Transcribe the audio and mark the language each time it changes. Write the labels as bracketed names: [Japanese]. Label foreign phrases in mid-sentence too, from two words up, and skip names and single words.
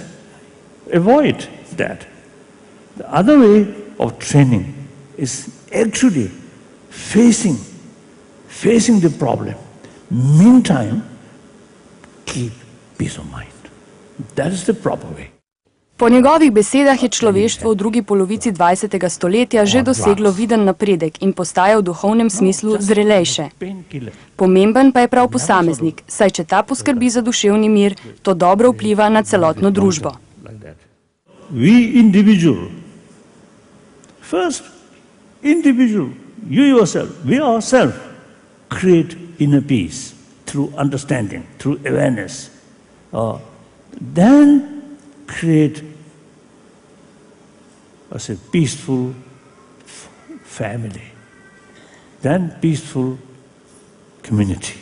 [English] Avoid that. The other way of training is actually facing the problem. Meantime, keep peace of mind. That is the proper way. [Slovenian] Po njegovih besedah je človeštvo v drugi polovici 20. stoletja že doseglo viden napredek in postaja v duhovnem smislu zrelejše. Pomemben pa je prav posameznik, saj če ta poskrbi za duševni mir, to dobro vpliva na celotno družbo. [English] We individual, first individual, you yourself, we ourselves create inner peace through understanding, through awareness, then create as a peaceful family, then peaceful community.